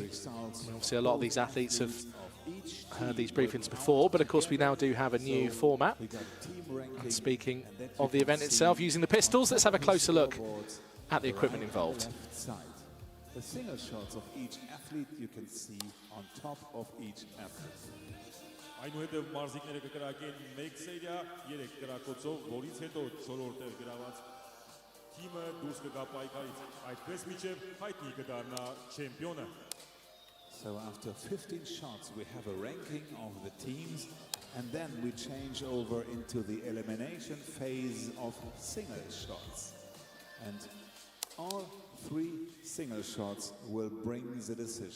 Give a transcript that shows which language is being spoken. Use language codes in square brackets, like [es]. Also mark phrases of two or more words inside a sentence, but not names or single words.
[en] Obviously, a lot of these athletes have heard these briefings before, but of course we now do have a new format. And speaking of the event itself, using the pistols, let's have a closer look at the equipment involved. The single shots of each athlete you can see on top of each athlete. [hy] Այնուհետև մարզիկները կկրակեն 1 սերիա 3 կրակոցով, որից հետո 4-րդը գրաված թիմը դուրս կգա պայքարից։ Այդպես միջև հայտնի կդառնա չեմպիոնը։ [en] So after 15 shots we have a ranking of the teams, and then we change over into the elimination phase of single shots. And all 3 single shots will bring the decision.